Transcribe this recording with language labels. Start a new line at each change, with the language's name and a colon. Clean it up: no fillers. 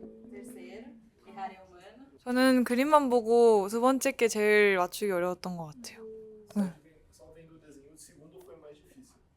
Portuguese: Terceiro, errar é humano.
Korean: 저는 그림만 보고 두 번째 게 제일 맞추기 어려웠던 것 같아요.
Portuguese: Só vendo o desenho, o segundo foi mais difícil.